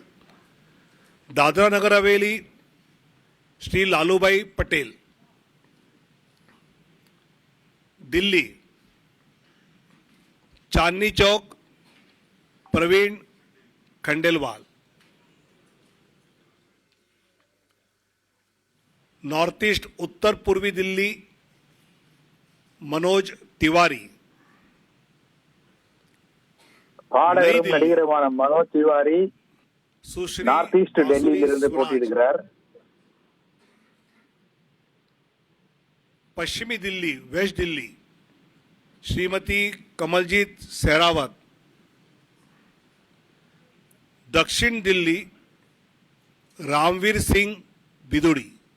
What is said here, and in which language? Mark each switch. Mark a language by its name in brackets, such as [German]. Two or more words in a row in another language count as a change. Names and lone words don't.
[Hindi] दादरा नगर हवेली श्री लालूभाई पटेल, दिल्ली चांदनी चौक प्रवीण खंडेलवाल, नॉर्थ ईस्ट उत्तर पूर्वी दिल्ली मनोज तिवारी, [Tamil] பாடகரும் நடிகருமான மனோஜ் திவாரி [Hindi] सुश्री [Tamil] நார்த் ஈஸ்ட் [Hindi] बांसुरी [Tamil] டெல்லியிலிருந்து [Hindi] सुराज, [Tamil] போட்டியிடுகிறார். [Hindi] पश्चिमी दिल्ली वेस्ट दिल्ली श्रीमती कमलजीत सहरावत, दक्षिण दिल्ली रामवीर सिंह बिदुड़ी,